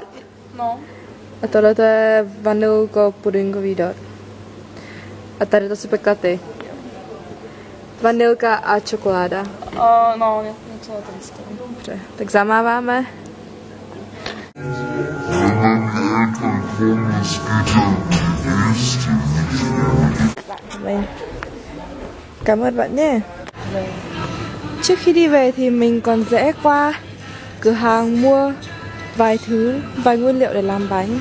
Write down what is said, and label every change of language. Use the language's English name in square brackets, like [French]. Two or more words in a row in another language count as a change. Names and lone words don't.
[Czech] No. A tohle to je vanilko-pudingový dort. A tady to jsou peklaty. Vanilka a čokoláda. No, něco na ten styl. Dobře, tak zamáváme. [Vietnamese] Cảm ơn bạn nhé. Trước khi đi về thì mình còn rẽ qua cửa hàng mua vài nguyên liệu để làm bánh.